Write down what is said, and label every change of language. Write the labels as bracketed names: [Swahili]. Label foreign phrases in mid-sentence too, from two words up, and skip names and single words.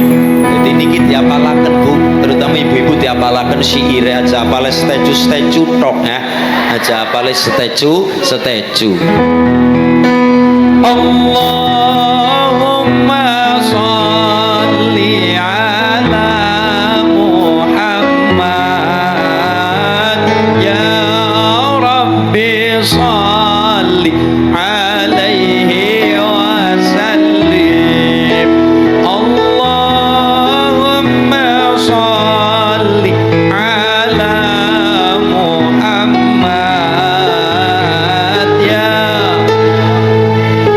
[Javanese] Dadi niki diapalaken Bu, terutama ibu-ibu diapalaken syair aja apale steju tok ya. Aja apale steju. [Arabic] اللهم صل على صل عليه وسلم. اللهم صل على محمد ya